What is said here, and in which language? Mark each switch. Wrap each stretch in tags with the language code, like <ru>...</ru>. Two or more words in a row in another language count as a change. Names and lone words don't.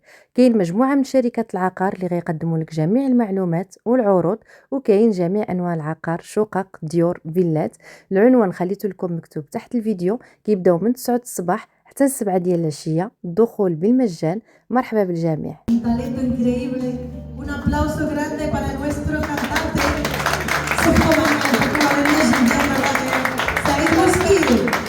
<ar>كاين مجموعة من شركات العقار اللي غيقدموا لك جميع المعلومات والعروض، وكاين جميع أنواع العقار، شقق، ديور، فيلات. العنوان خليته لكم مكتوب تحت الفيديو. كيبداو من 9 الصباح حتى 7 ديال العشية، الدخول بالمجان. مرحبا بالجميع.</ar> <es>Talento increíble. Un aplauso grande para nuestro cantante, Superman, Said Moskil.</es>